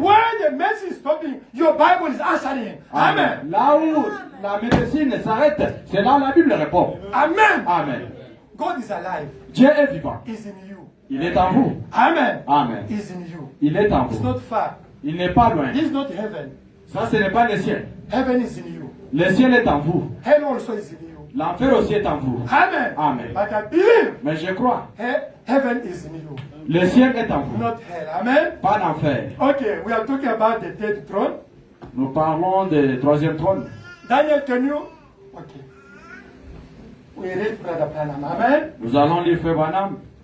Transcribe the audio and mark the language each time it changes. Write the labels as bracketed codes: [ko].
[en] Where the medicine is stopping, your Bible is answering. Amen. [fr] Là où la médecine s'arrête, c'est là où la Bible répond. Amen. Amen. [en] God is alive. [fr] Dieu est vivant. [en] He's in you. [fr] Il est en vous. [en] Amen. Amen. He's in you. [fr] Il est en [en] It's [fr] vous. [en] not far. [fr] Il n'est pas loin. [en] He's not heaven. [fr] Ça, ce n'est pas le ciel. [en] Heaven is in you. [fr] Le ciel est en vous. [en] Hell also is in you. [fr] L'enfer aussi est en vous. [en] Amen. Amen. But I believe [fr] Mais je crois, [en] heaven is in you, [fr] le ciel est en vous. [en] not hell. Amen. [fr] Pas l'enfer. [en] Okay, we are talking about the third throne. [fr] Nous parlons du troisième trône. [en] Daniel, can you? Okay. We read Brother Branham. Amen. [fr] Nous allons lire Frère Branham.